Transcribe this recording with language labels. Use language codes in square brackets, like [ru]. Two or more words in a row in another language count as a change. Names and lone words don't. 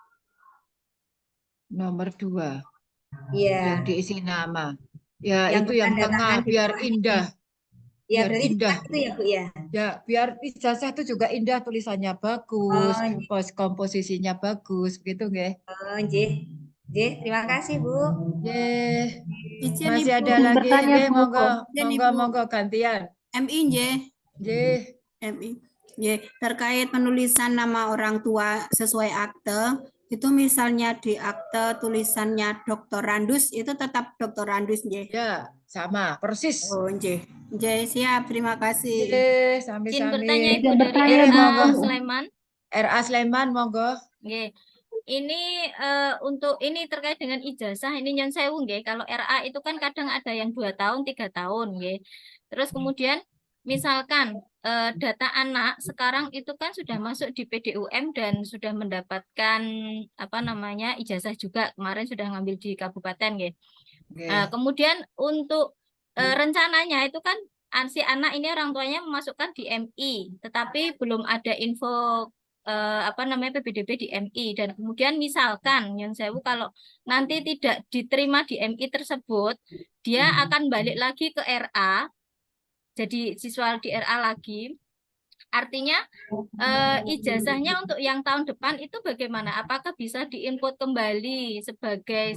[id] Nomor 2. Iya. Yang diisi nama. Ya, Yang itu yang bertanda tengah tangan di biar bawah ini. indah. Ya, Biar berarti indah. itu ya Bu ya. Ya, biar ijazah itu juga indah, tulisannya bagus, komposisinya bagus, begitu nggih. Oh, nggih. Nggih, terima kasih Bu. Nggih. Izin Masih Ibu. ada lagi Bertanya, nggih, Bu. monggo, Izin, monggo, Ibu. [jv] monggo gantian. [id] MI nggih. Nggih. MI. Nggih, terkait penulisan nama orang tua sesuai akte, itu misalnya di akte tulisannya doktorandus itu tetap doktorandus nggih. Ya, sama, persis. Oh, nggih. Nggih, siap. Terima kasih. Nggih, Izin sami-sami. bertanya Ibu dari RA Sleman. RA Sleman, monggo. Nggih. Ini untuk ini terkait dengan ijazah ini [jv] nyon sewu nggih. [id] Kalau RA itu kan kadang ada yang 2 tahun, 3 tahun nggih. Terus kemudian misalkan data anak sekarang itu kan sudah masuk di PDUM dan sudah mendapatkan apa namanya ijazah juga kemarin sudah ngambil di kabupaten nggih. Kemudian untuk rencananya itu kan si anak ini orang tuanya memasukkan di MI, tetapi belum ada info apa namanya PPDB di MI dan kemudian misalkan yang sewu kalau nanti tidak diterima di MI tersebut dia akan balik lagi ke RA jadi siswa di RA lagi artinya ijazahnya untuk yang tahun depan itu bagaimana apakah bisa diinput kembali sebagai